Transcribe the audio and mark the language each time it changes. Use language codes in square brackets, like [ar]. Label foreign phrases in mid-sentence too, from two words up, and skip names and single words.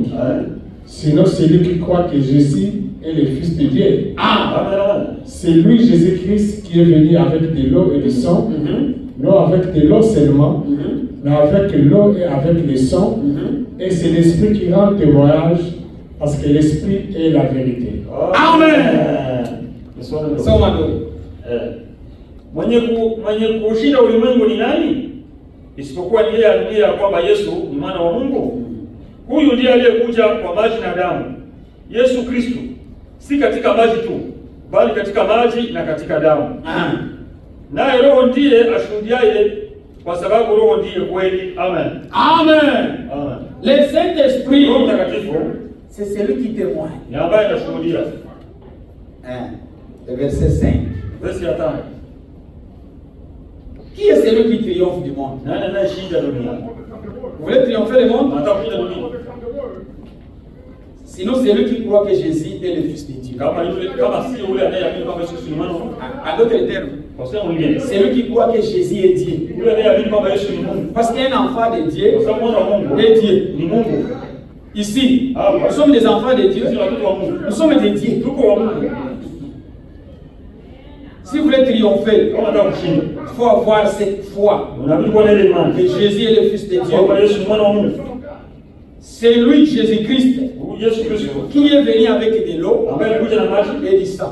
[fr] Sinon, celui qui croit que Jésus est le Fils de Dieu. C'est lui, Jésus-Christ, qui est venu avec de l'eau et du sang, non avec de l'eau seulement, mais avec l'eau et avec le sang, et c'est l'Esprit qui rend témoignage, parce que l'Esprit est la vérité. Amen. [sw] Mwenye kushinda ulimwengu ni nani? Isipokuwa ni yeye aliye ya kwamba Yesu ni mwana wa Mungu. Huyu ndiye aliyekuja kwa maji na damu. Yesu Kristo, si katika maji tu, bali katika maji na katika damu. Naye Roho ndiye ashuhudiaye, kwa sababu Roho ndiye kweli. Amen. [fr] Amen. Le Saint-Esprit, [sw] Roho Mtakatifu, [fr] c'est celui qui témoigne. [sw] ni ambaye anashuhudia. [fr] Le verset 5. Verset 5. Qui est celui qui triomphe du monde? [sw] Nani anayeshinda dunia? [fr] Vous voulez triompher le monde? [sw] Anataka kushinda dunia. [fr] Sinon, c'est lui qui croit que Jésus est le Fils de Dieu. [sw] Kama si yule anayeamini kwamba Yesu ni mwana wa Mungu. [fr] En d'autres termes, c'est lui qui croit que Jésus est Dieu. [sw] Yule anayeamini kwamba Yesu ni Mungu. [fr] Parce qu'un enfant de Dieu [sw] Kwa sababu mwana wa Mungu [fr] est Dieu. [sw] ni Mungu. [fr] Ici, nous sommes des enfants de Dieu. Nous sommes des dieux. [sw] Tuko wa Mungu. [fr] Si vous voulez triompher, il faut avoir cette foi que Jésus est le Fils de Dieu. C'est lui, Jésus-Christ, qui est venu avec de l'eau et du sang.